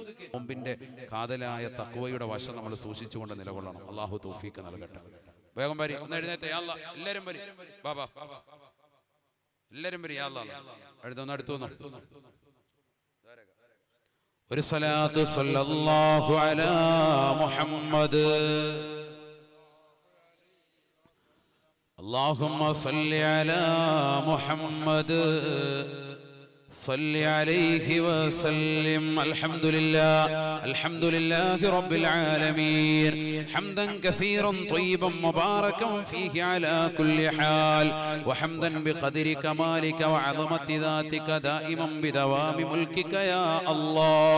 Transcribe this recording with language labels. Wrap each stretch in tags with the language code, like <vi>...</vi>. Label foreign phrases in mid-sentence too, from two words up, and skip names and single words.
<ml>നോമ്പിന്റെ കാതലായ തഖ്വയുടെ വശം നമ്മൾ സൂക്ഷിച്ചുകൊണ്ട് നിലകൊള്ളണം. അള്ളാഹു തൗഫീഖ് നൽകട്ടെ. വേഗം വരി, ഒന്ന് എഴുന്നേറ്റ്.</ml> <ar>يا الله,</ar> <ml>എല്ലാവരും വരി. ബാബാ, എല്ലാവരും വരി.</ml> <ar>يا الله,</ar> <ml>എഴുതുന്ന അടുത്തു ഒരു സ്വലാത്ത്</ml> <ar>صلى الله على محمد. اللهم صل على محمد صل عليه وسلم. الحمد لله رب العالمين حمدا كثيرا طيبا مباركا فيه على كل حال، وحمدا بقدر كمالك وعظمة ذاتك دائما بدوام ملكك يا الله.</ar>